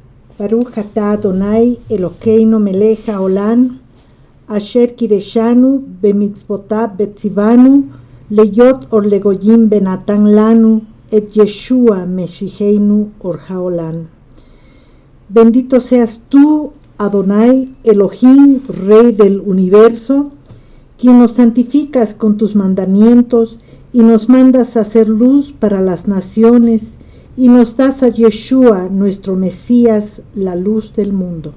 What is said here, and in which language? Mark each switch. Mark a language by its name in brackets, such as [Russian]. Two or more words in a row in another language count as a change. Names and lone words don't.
[Hebrew] ברוך אתה אדוני אלוקינו מלך העולם, אשר קידשנו במצוותיו וציוונו, להיות אור לגויים ונתן לנו, את ישוע משיחנו אור העולם. [Spanish] Bendito seas tú, Adonai Elohim, Rey del universo, quien nos santificas con tus mandamientos y nos mandas a hacer luz para las naciones, y nos das a Yeshua, nuestro Mesías, la luz del mundo.